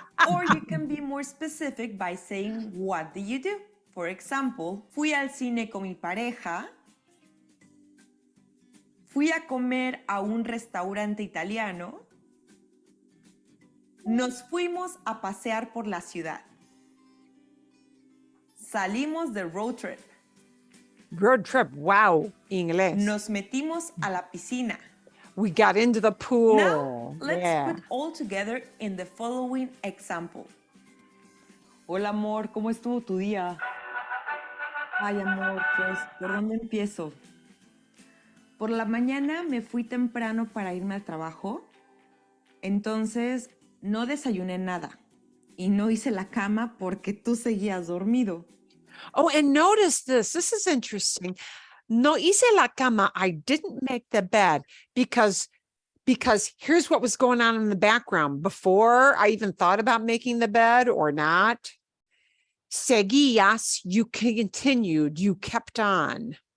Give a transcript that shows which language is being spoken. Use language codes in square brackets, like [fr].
[en] Or you can be more specific by saying, what do you do? For example, [es] fui al cine con mi pareja. Fui a comer a un restaurante italiano. Nos fuimos a pasear por la ciudad. Salimos de road trip. [en] Road trip. Wow. Inglés. [es] Nos metimos a la piscina. [en] We got into the pool. Now, let's Yeah. put all together in the following example. [es] Hola, amor, ¿cómo estuvo tu día? Ay, amor, pues, ¿por dónde empiezo? Por la mañana me fui temprano para irme al trabajo. Entonces, no desayuné nada. Y no hice la cama porque tú seguías dormido. [en] Oh, and notice this. This is interesting. [es] No hice la cama. [en] I didn't make the bed because here's what was going on in the background before I even thought about making the bed or not. Seguías, you continued, you kept on.